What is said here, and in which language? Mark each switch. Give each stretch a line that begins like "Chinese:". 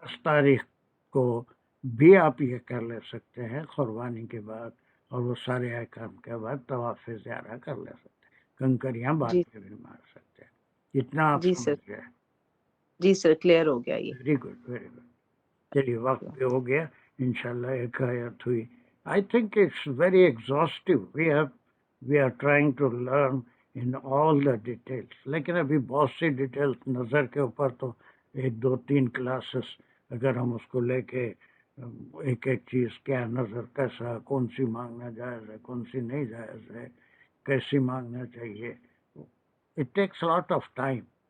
Urdu: 10 تاریخ کو بھی آپ یہ کر لے سکتے ہیں قربانی کے بعد، اور وہ سارے احکام کے بعد طواف زیارہ کر لے سکتے ہیں، کنکریاں بعد جی میں بھی مار سکتے ہیں. اتنا آپ جی سر. سمجھ گئے. جی سر کلیئر ہو گیا یہ.
English: Very good very good.
Urdu: چلیے وقت بھی ہو گیا، انشاءاللہ ایک آیت ہوئی.
English: I think it's very exhaustive. We are trying to learn in all the details.
Urdu: لیکن ابھی بہت سی ڈیٹیلز نظر کے اوپر تو 1-2-3 کلاسز اگر ہم اس کو لے کے ایک ایک چیز کیا نظر کیسا، کون سی مانگنا جائز ہے، کون سی نہیں جائز ہے، کیسی مانگنا چاہیے.
English: It takes a lot of time.